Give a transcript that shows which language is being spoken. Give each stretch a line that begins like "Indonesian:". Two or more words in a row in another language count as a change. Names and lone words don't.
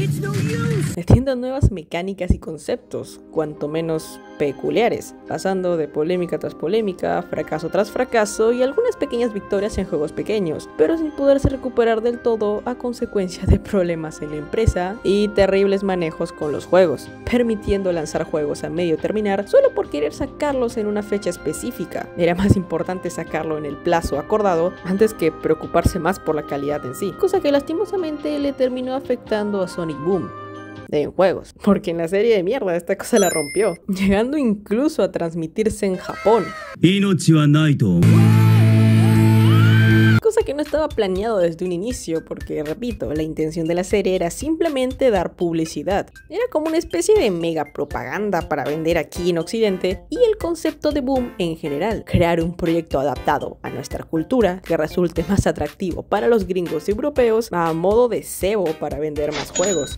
Spanish: metiendo nuevas mecánicas y conceptos, cuanto menos peculiares, pasando de polémica tras polémica, fracaso tras fracaso y algunas pequeñas victorias en juegos pequeños, pero sin poderse recuperar del todo a consecuencia de problemas en la empresa y terribles manejos con los juegos, permitiendo lanzar juegos a medio terminar solo por querer sacarlos en una fecha específica. Era más importante sacarlo en el plazo acordado antes que preocuparse más por la calidad en sí, cosa que lastimosamente le terminó afectando a Sonic Boom. en juegos, porque en la serie de mierda esta cosa la rompió, llegando incluso a transmitirse en Japón.
Japanese: 命はないと思う。
Spanish: Cosa que no estaba planeado desde un inicio, porque repito, la intención de la serie era simplemente dar publicidad. Era como una especie de mega propaganda para vender aquí en Occidente, y el concepto de Boom en general, crear un proyecto adaptado a nuestra cultura que resulte más atractivo para los gringos europeos a modo de cebo para vender más juegos.